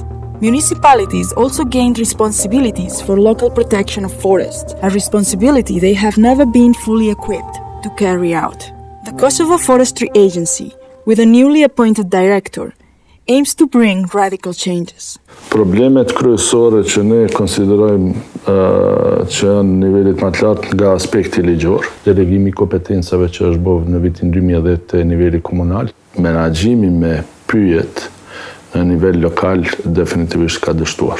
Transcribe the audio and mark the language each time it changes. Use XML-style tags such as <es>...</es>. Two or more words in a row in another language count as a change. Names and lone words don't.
<en>Municipalities also gained responsibilities for local protection of forests, a responsibility they have never been fully equipped to carry out. The Kosovo Forestry Agency, with a newly appointed director, aims to bring radical changes.</en> <sq>Problemet kryesore që ne konsiderojmë që janë nivelit më të lartë nga aspekti ligjor, delegimi i kompetencave që është bërë në vitin 2010 te niveli komunal, menaxhimi me pyjet në nivel lokal definitivisht ka dështuar.</sq>